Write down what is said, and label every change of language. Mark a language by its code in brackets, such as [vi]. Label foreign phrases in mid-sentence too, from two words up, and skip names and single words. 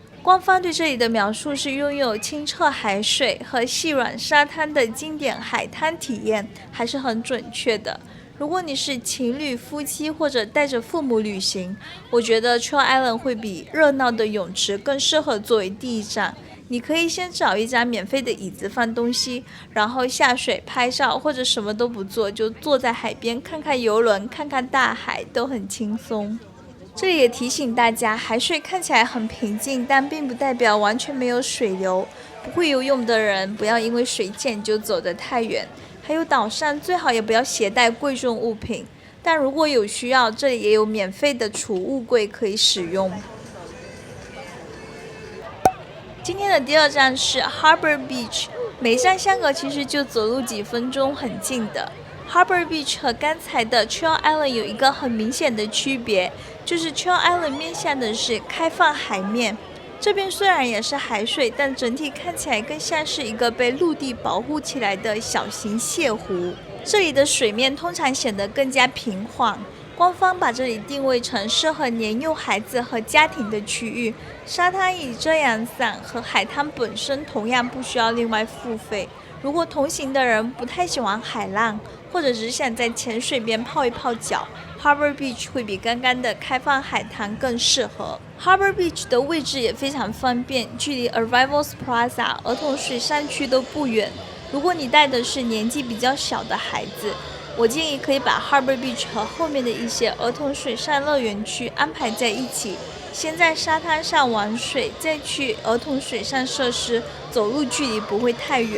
[zh] 官方對這裡的描述是擁有清澈海水和細軟沙灘的經典海灘體驗，還是很準確的。如果你是情侶、夫妻或者帶着父母旅行，我覺得 Chill Island 會比熱鬧的泳池更適合作為第一站。你可以先找一張免費的椅子放東西，然後下水拍照，或者什麼都不做，就坐在海邊看看郵輪、看看大海，都很輕鬆。這裡也提醒大家，海水看起來很平靜，但並不代表完全沒有水流。不會游泳的人不要因為水淺就走得太遠。還有島上最好也不要攜帶貴重物品，但如果有需要，這裡也有免費的儲物櫃可以使用。今天的第二站是 Harbor Beach， 每一站相隔其實就走路幾分鐘，很近的。 Harbor Beach 和剛才的 Chill Island 有一個很明顯的區別，就是 Chill Island 面向的是開放海面，這邊雖然也是海水，但整體看起來更像是一個被陸地保護起來的小型瀉湖。這裡的水面通常顯得更加平緩，官方把這裡定位成適合年幼孩子和家庭的區域。沙灘以遮陽傘和海灘本身同樣不需要另外付費。如果同行的人不太喜歡海浪，或者只想在淺水邊泡一泡腳， Harbor Beach 會比剛剛的開放海灘更適合。Harbor Beach 的位置也非常方便，距離 Arrivals Plaza 兒童水上區都不遠。如果你帶的是年紀比較小的孩子，我建議可以把 Harbor Beach 和後面的一些兒童水上樂園區安排在一起，先在沙灘上玩水，再去兒童水上設施，走路距離不會太遠。